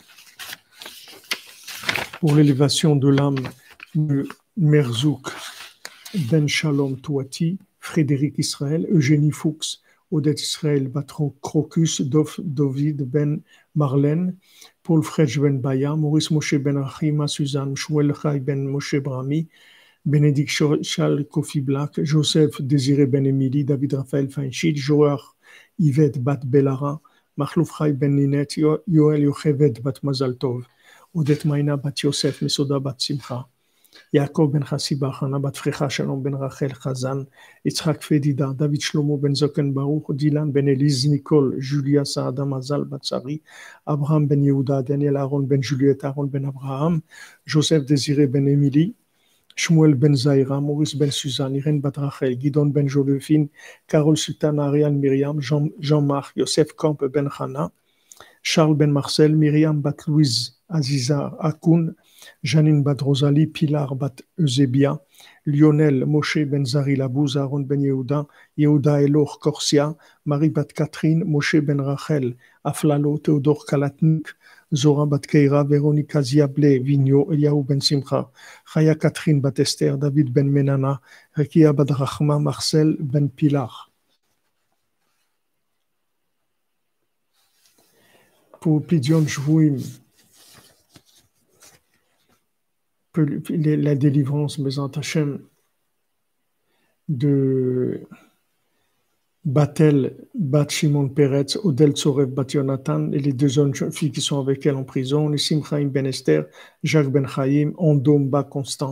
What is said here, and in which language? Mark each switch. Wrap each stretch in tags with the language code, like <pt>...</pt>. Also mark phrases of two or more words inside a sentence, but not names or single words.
<fr>Pour l'élévation de l'âme de Merzouk Ben Shalom Touati, Frédéric Israël, Eugénie Fuchs, Odette Israël Batron Crocus, David Ben Marlène, Paul Fredj Ben Baya, Maurice Moshe Ben Achima, Suzanne, Shmuel Chai Ben Moshe Brami, Bénédicte Charles Kofi Black, Joseph Désiré Ben Emily, David Raphaël Feinchid, Joar Yvette Bat Belara, Machlouf Chai Ben Ninette, Yoel Yochevet Bat Mazal Tov, Odette Maïna Bat Yosef, Mesoda Bat Simcha, Yaakov Ben Chassiba, Hana Bat Frecha, Shalom Ben Rachel Chazan, Yitzhak Fedida, David Shlomo Ben Zoken Baruch, Dylan Ben Elise, Nicole, Julia Saada Mazal Bat Sari, Abraham Ben Yehuda, Daniel Aaron Ben Juliette, Aaron Ben Abraham, Joseph Désiré Ben Emily, Shmuel Ben Zaira, Maurice Ben Suzanne, Irène Bat Rachel, Guidon Ben Joséphine, Carole Sultana, Ariane Myriam, Jean-Marc, Yosef Camp Ben Hana, Charles Ben Marcel, Myriam Bat Louise, Aziza Akoun, Janine Bat Rosalie, Pilar Bat Eusebia, Lionel Moshe Ben Zari Labouz, Aaron Ben Yehuda, Yehuda Elor Corsia, Marie Bat Catherine, Moshe Ben Rachel, Aflalo, Théodore Kalatnik, Zora Bat Keira, Véronica Ziable, Vigno, Eliaou Ben Simcha, Chaya Catherine Bat Esther, David Ben Menana, Rekia Bat Rachma, Marcel Ben Pilar. Pour</fr> <he>Pidion Shvuim,</he> <fr>la délivrance,</fr> <he>Bezant Hashem,</he> <fr>de Batel, Bat Shimon Peretz, Odel Tzorev, Bat Yonatan, et les deux jeunes filles qui sont avec elle en prison, Nissim Chaim Ben Esther, Jacques Ben Chaim, Ondom Ba Constant.</fr>